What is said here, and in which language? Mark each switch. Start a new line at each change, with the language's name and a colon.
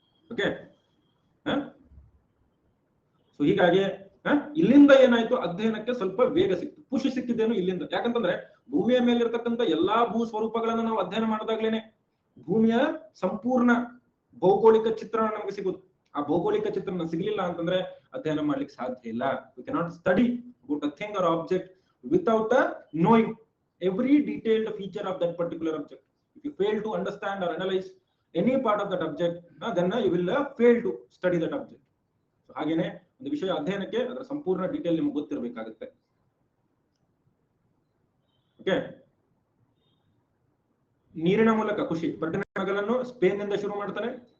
Kannada: Okay, so ಹೀಗಾಗಿ ಇಲ್ಲಿಂದ ಏನಾಯ್ತು? ಅಧ್ಯಯನಕ್ಕೆ ಸ್ವಲ್ಪ ವೇಗ ಸಿಕ್ತು, ಖುಷಿ ಸಿಕ್ಕಿದ್ದೇನು ಇಲ್ಲಿಂದ. ಯಾಕಂತಂದ್ರೆ ಭೂಮಿಯ ಮೇಲಿರ್ತಕ್ಕಂಥ ಎಲ್ಲಾ ಭೂ ಸ್ವರೂಪಗಳನ್ನ ನಾವು ಅಧ್ಯಯನ ಮಾಡಿದಾಗ್ಲೇನೆ ಭೂಮಿಯ ಸಂಪೂರ್ಣ ಭೌಗೋಳಿಕ ಚಿತ್ರಣ ನಮಗೆ ಸಿಗುದು. ಆ ಭೌಗೋಳಿಕ ಚಿತ್ರಣ ಸಿಗ್ಲಿಲ್ಲ ಅಂತಂದ್ರೆ ಅಧ್ಯಯನ ಮಾಡ್ಲಿಕ್ಕೆ ಸಾಧ್ಯ ಇಲ್ಲ.
English: We cannot study about a thing or object without knowing every detailed feature of that particular object. If you fail to understand or analyze any part of that object, then you will fail to study that object.
Kannada: So ಹಾಗೇನೆ ಒಂದು ವಿಷಯ ಅಧ್ಯಯನಕ್ಕೆ ಅದರ ಸಂಪೂರ್ಣ detail ನಿಮಗೆ ಗೊತ್ತಿರಬೇಕಾಗುತ್ತೆ. Okay, ನೀರಿನ ಮೂಲಕ ಖುಷಿ ಫರ್ಡಿನೆಂಡ್ ಮೆಗಲನ್ ಸ್ಪೇನ್ ನಿಂದ ಶುರು ಮಾಡ್ತಾನೆ.